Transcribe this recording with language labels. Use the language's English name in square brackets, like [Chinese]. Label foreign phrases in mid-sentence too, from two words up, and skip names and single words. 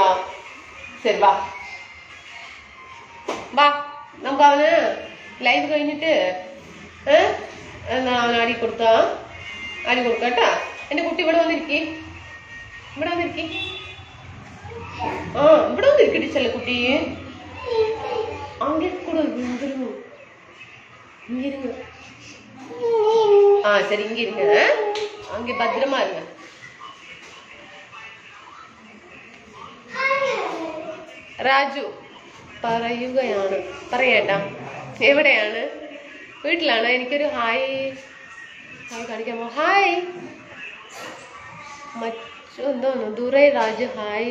[Malayalam] ശരി വാ വാ, നമുക്ക് അവന് ലൈവ് കഴിഞ്ഞിട്ട് എന്നാ അവൻ ആടി കൊടുക്കാം കേട്ടാ. എൻ്റെ കുട്ടി ഇവിടെ വന്നിരിക്കി, ഇവിടെ വന്നിരിക്കി. ഇവിടെ വന്നിരിക്കട്ടി ചെല്ല കുട്ടി. [Tamil] அங்கே கூட இருங்க, இங்க இருங்க. சரி இங்க இருங்க, அங்கே பத்திரமா இருங்க. [Malayalam] രാജു പറയുകയാണ്, പറയേട്ടാ. എവിടെയാണ്? വീട്ടിലാണ്. എനിക്കൊരു ഹായ് കാണിക്കാമോ? ഹായ്. മറ്റെന്തോന്നു ദുരൈ രാജ് ഹായ്.